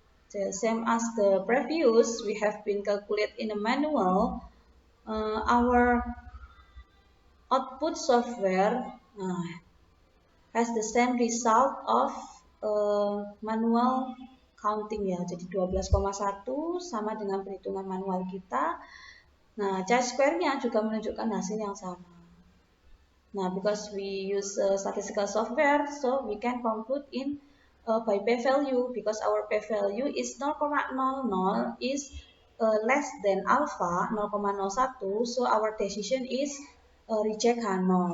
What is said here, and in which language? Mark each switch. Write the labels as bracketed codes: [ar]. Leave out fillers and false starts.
[en] The same as the previous, we have been calculate in a manual. Our output software has the same result of manual counting ya. [id] Jadi 12,1 sama dengan perhitungan manual kita. Nah, chi-square-nya juga menunjukkan hasil yang sama. [en] Nah, because we use statistical software, so we can compute in by p-value, because our p-value is 0,00 is less than alpha 0,01, so our decision is reject H0.